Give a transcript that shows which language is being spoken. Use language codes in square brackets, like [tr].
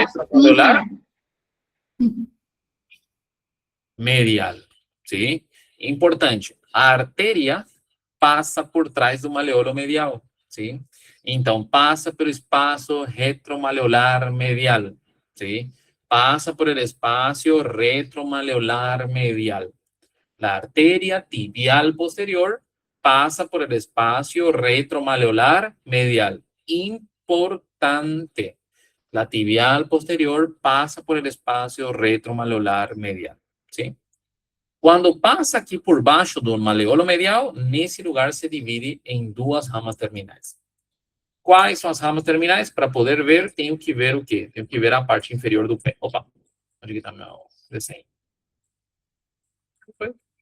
[pt] retromolecular interno. medial, sim? Importante, a artéria passa por trás do maleolo medial, sim? Então, passa pelo espaço retromaleolar medial, sim? [es] Passa por el espacio retromaleolar medial. La arteria tibial posterior pasa por el espacio retromaleolar medial. Importante. La tibial posterior pasa por el espacio retromaleolar medial, ¿sí? [pt] Quando passa aqui por baixo do maleolo medial, nesse lugar se divide em duas ramas terminais. Quais são as ramas terminais? Para poder ver, tenho que ver o quê? Tenho que ver a parte inferior do pé. Opa, onde está meu desenho? O que foi?